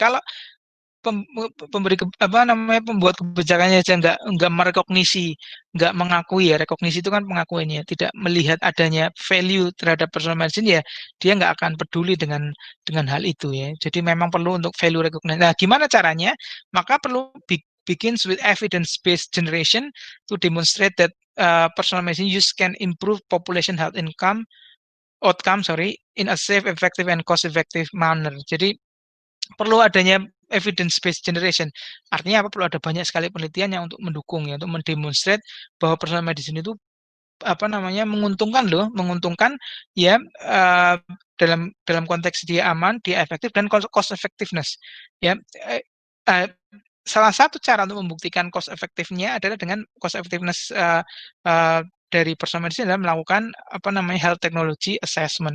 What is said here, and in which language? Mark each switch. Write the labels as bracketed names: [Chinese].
[Indonesian] Kalau pembuat kebijakannya aja nggak merekognisi, nggak mengakui ya, rekognisi itu kan pengakuannya, tidak melihat adanya value terhadap personal medicine ya, dia nggak akan peduli dengan hal itu ya. Jadi memang perlu untuk value recognition. Nah, gimana caranya? Maka perlu [English] begins with evidence based generation to demonstrate that personal medicine use can improve population health outcome in a safe, effective and cost effective manner. [Indonesian] Jadi perlu adanya evidence based generation. Artinya apa? Perlu ada banyak sekali penelitian yang untuk mendukung ya, untuk mendemonstrate bahwa personal medicine itu apa namanya menguntungkan loh, menguntungkan ya dalam konteks dia aman, dia efektif dan cost effectiveness. Ya, salah satu cara untuk membuktikan cost efektifnya adalah dengan cost effectiveness dari personal medicine adalah melakukan apa namanya health technology assessment.